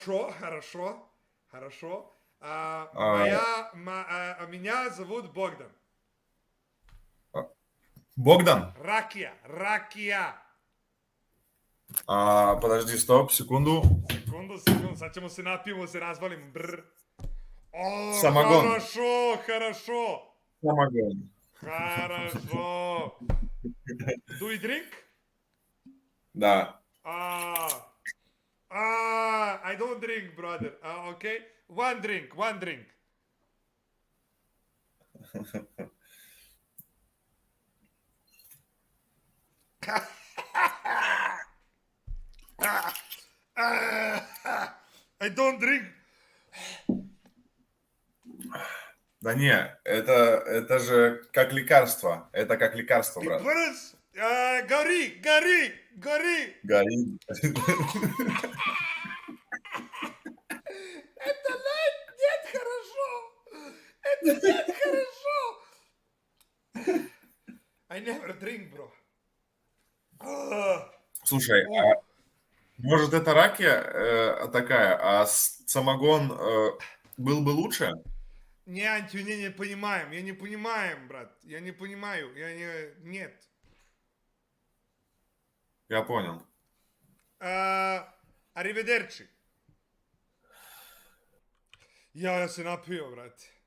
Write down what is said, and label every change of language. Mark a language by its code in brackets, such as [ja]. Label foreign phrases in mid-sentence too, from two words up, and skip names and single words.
[ru] Хорошо, хорошо, хорошо. А, Меня зовут Богдан. Богдан? Ракия. Подожди, стоп, секунду. Секунду, [hr] sad ćemo se napijemo, se razvalimo. Brr. O, [ru] Самогон. хорошо, хорошо. Самогон. Хорошо. [en] Do we drink? [ru] Да. [en] I don't drink, brother. Okay. One drink, one drink. I don't drink. [ru] Да не, это же как лекарство. Это как лекарство, Ты брат. брыз. Гори, гори, гори. Горит. Это нет хорошо. Это нет хорошо. [en] I never drink, bro. [ru] Слушай, может это ракия такая, а самогон был бы лучше? Не, Антю, не понимаем. Я не понимаем, брат. Я не понимаю. Я не... Нет. Я понял. [hr] Arrivederci. Ja se napio, brate.